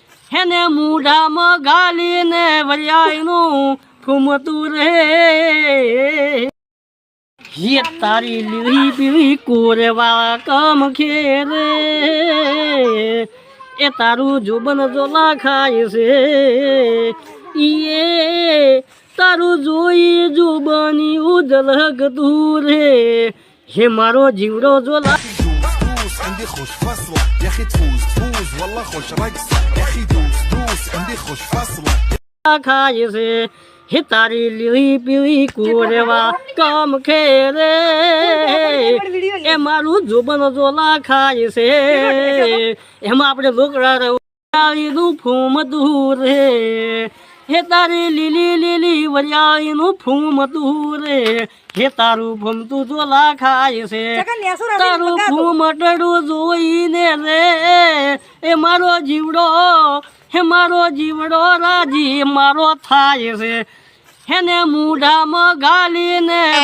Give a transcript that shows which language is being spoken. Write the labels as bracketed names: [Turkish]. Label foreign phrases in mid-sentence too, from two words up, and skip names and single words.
[Gujarati] હેને મૂઢામાં ગાલીને વરિયાળનું ફૂમતું રે હે તારી લીલી પીળી કોરેવા કમ ખેરે એ તારું જોબન જોલા ખાય છે ઈએ તારું જોઈ જોબની ઉજલક દૂરે હે મારો જીવડો જોલા [Arabic] عندي خوش فصلة يا اخي تفوز تفوز والله خوش رقصة يا اخي دوس دوس عندي خوش فصلة [Gujarati] ખાય છે હે તારી લીલી પીળી કોરેવા કમ ખેરે એ મારું જોબન જોલા ખાય છે એમાં આપણે લોકડા વરિયાળીનું ફૂમ દૂર રે હે તારી લીલી લીલી વરિયાળીનું ફૂમ દૂર રે હે તારું ફૂમતું જોલા ખાય છે તારું ફૂમટડું જોઈને રે એ મારો જીવડો હે મારો જીવડો રાજી મારો થાય છે હેને મૂઢામાં ગાલીને